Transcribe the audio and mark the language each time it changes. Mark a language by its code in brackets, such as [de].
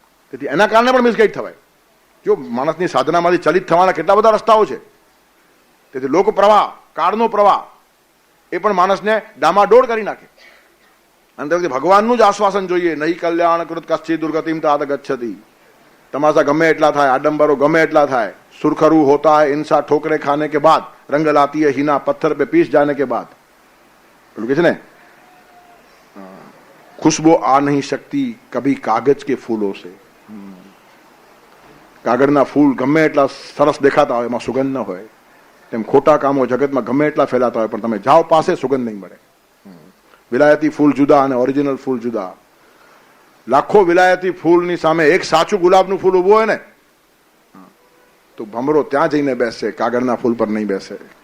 [gu] તેથી એના કારણે પણ મિસગાઈડ થવાય. જો માણસની સાધનામાંથી ચલિત થવાના કેટલા બધા રસ્તાઓ છે. તેથી લોક પ્રવાહ, કાળનો પ્રવાહ એ પણ માણસને ડામાડોળ કરી નાખે. અને તે વખતે ભગવાનનું જ આશ્વાસન જોઈએ, [sa] નહીં કલ્યાણ કૃત કચ્છી દુર્ગતિમ તાત ગચ્છતિ. [gu] તમાશા ગમે એટલા થાય, [hi] આડંબરો ગમે એટલા થાય, સુરખરૂ હોતા है इंसा ठोकरे खाने के बाद, रंग लाती है हीना पत्थर पे पीस जाने के बाद. [gu] પેલું કે છે ને, [hi] खुशबू आ नहीं सकती कभी कागज के फूलों से. [gu] કાગળના ફૂલ ગમે એટલા સરસ દેખાતા હોય, એમાં સુગંધ ન હોય. તેમ ખોટા કામો જગતમાં ગમે એટલા ફેલાતા હોય, પણ તમે જાઓ પાસે સુગંધ નહીં મળે. વિલાયતી ફૂલ જુદા અને ઓરિજિનલ ફૂલ જુદા. લાખો વિલાયતી ફૂલની સામે એક સાચું ગુલાબનું ફૂલ ઉભું હોય ને તો ભમરો ત્યાં જઈને બેસશે, કાગળના ફૂલ પર નહીં બેસે.